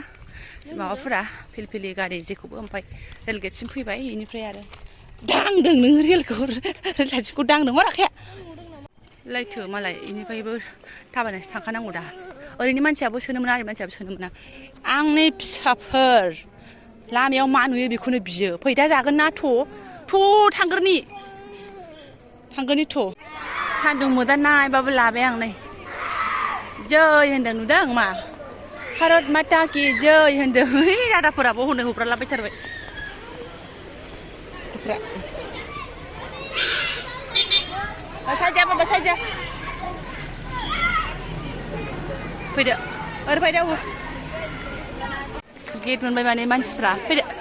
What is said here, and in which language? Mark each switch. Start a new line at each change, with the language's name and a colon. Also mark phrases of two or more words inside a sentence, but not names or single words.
Bodo: माबाफोरा फिलफिलि गारि जेखौबो ओमफ्राय रेलगेटसिम फैबाय बेनिफ्राय आरो दांदों नों रेल खाथिखौ दांदों हराखाया लायथो मालाय बेनिफ्रायबो थाबायनासो थांखानांगौ दा ओरैनो मानसियाबो सोनो मोना ओरै मानसियाबो सोनो मोना आंनि फिसाफोर लामायाव मा नुयो बेखौनो बियो फै दा जागोन ना थांगोरनि सान्दुं मोदान नायबाबो लाबाय आं नै जै होनदों नुदों मा
Hindi: भारत माता की जै
Bodo: होनदों दादाफोराबो हनै हब्रालाबायथारबाय साइजा फैदो ओरै फैदो गेट मोनबाय माने मानसिफ्रा फैदो